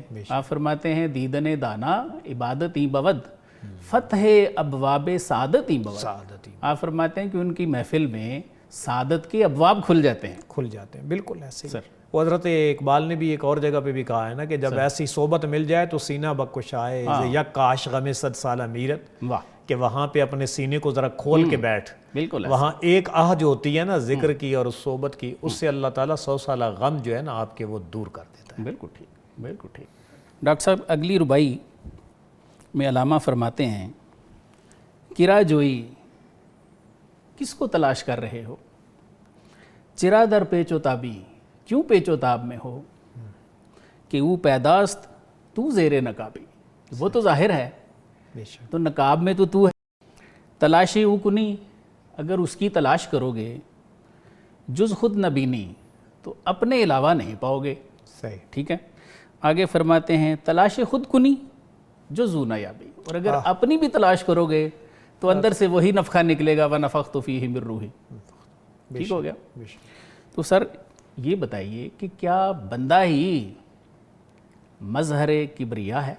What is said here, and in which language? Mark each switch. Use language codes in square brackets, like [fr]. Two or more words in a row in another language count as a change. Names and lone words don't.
[ur] آپ فرماتے ہیں [fa] دیدن دانا عبادت ہی بود، فتح ابواب سعادت ہی بود، [ur] آپ فرماتے ہیں کہ ان کی محفل میں سعادت کے ابواب کھل جاتے ہیں، بالکل ایسے ہی۔ وہ حضرت اقبال نے بھی ایک اور جگہ پہ بھی کہا ہے نا کہ جب ایسی صحبت مل جائے تو [fa] سینہ بکشائے یک کاش غم صد سالہ میرت، [ur] کہ وہاں پہ اپنے سینے کو ذرا کھول کے بیٹھ، بالکل وہاں ایک آہ جو ہوتی ہے نا ذکر کی اور اس صحبت کی، اس سے اللہ تعالیٰ 100 سالہ غم جو ہے نا آپ کے وہ دور کر دیتا ہے۔ بالکل ٹھیک، بالکل ٹھیک۔ ڈاکٹر صاحب اگلی ربائی میں علامہ فرماتے ہیں [fa] کرا جوئی [ur] کس کو تلاش کر رہے ہو، [fa] چرا در پیچ و تابی [ur] کیوں پیچ و تاب میں ہو، کہ وہ [fa] پیداست تو زیر نقابی، [ur] وہ تو ظاہر ہے تو نقاب میں تو ہے، [fa] تلاشی او کنی [ur] اگر اس کی تلاش کرو گے، [fa] جز خود نبینی [ur] تو اپنے علاوہ نہیں پاؤ گے، صحیح، ٹھیک ہے۔ آگے فرماتے ہیں [fa] تلاش خود کنی جو زو نیابی، [ur] اور اگر اپنی بھی تلاش کرو گے تو اندر سے وہی نفخہ نکلے گا [ar] وَنَفَخْتُ فِيهِ مِن رُوحِي، [ur] ٹھیک ہو گیا۔ تو سر یہ بتائیے کہ کیا بندہ ہی مظہر کبریا ہے؟